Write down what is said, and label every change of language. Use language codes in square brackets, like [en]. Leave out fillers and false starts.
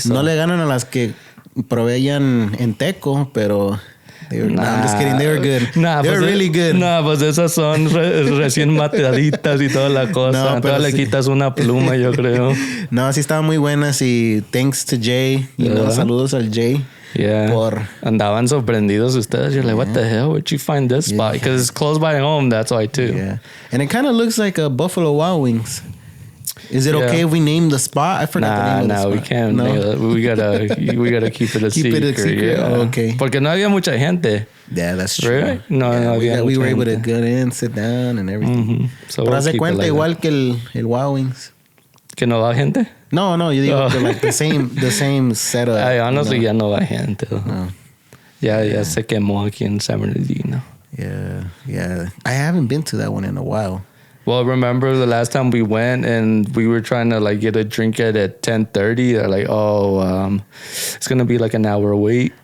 [es] So. No le ganan a las que proveían en Teco, pero... [en] I'm just kidding. They were good. They were really good. [es] Pues esas son recién mateaditas y toda la cosa. Todas le quitas una pluma, yo creo. No, sí estaban muy buenas y [en] thanks to Jay. [es] Saludos al Jay. Yeah. Andaban sorprendidos ustedes. [en] You're like, what the hell? Where'd you find this spot? Because it's close by home. That's why too. Yeah. And it kind of looks like a Buffalo Wild Wings. Is it okay if we name the spot? I forgot the name of the spot. We can't. No, we gotta keep it a secret. Keep it a secret. Yeah. Oh, okay. [es] Porque no había mucha gente. [en] Yeah, that's true. [es] Right? No había. [en] We were able to get in, sit down, and everything. So [es] pero hace cuenta igual que el Wild Wings. ¿Que no va gente? No, yo digo [en] like the same setup. [es] Honestly, ya no va gente. No. Ya se quemó aquí en San Bernardino. [en] Yeah. I haven't been to that one in a while. Well, remember the last time we went and we were trying to like get a drink at 10:30. They're like, it's gonna be like an hour wait.